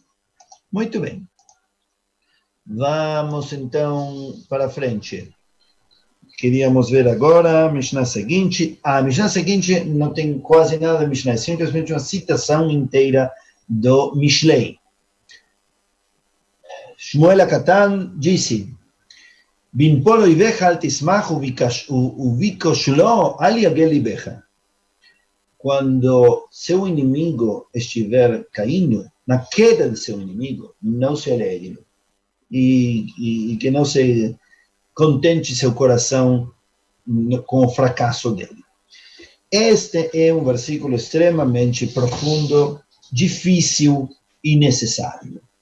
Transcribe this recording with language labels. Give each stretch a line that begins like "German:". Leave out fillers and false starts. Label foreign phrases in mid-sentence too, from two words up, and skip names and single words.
Portuguese: Muito bem. Vamos então para frente. Queríamos ver agora a Mishnah seguinte. A Mishnah seguinte não tem quase nada de Mishnah, é simplesmente uma citação inteira do Mishlei.
Hebrew: Shmuel Akatan disse, בנפול אויבך אל תשמח ובכשלו אל יגל לבך.
Portuguese: Quando seu inimigo estiver caindo, na queda de seu inimigo, não se alegre. E que não se contente seu coração com o fracasso dele. Este é um versículo extremamente profundo, difícil e necessário.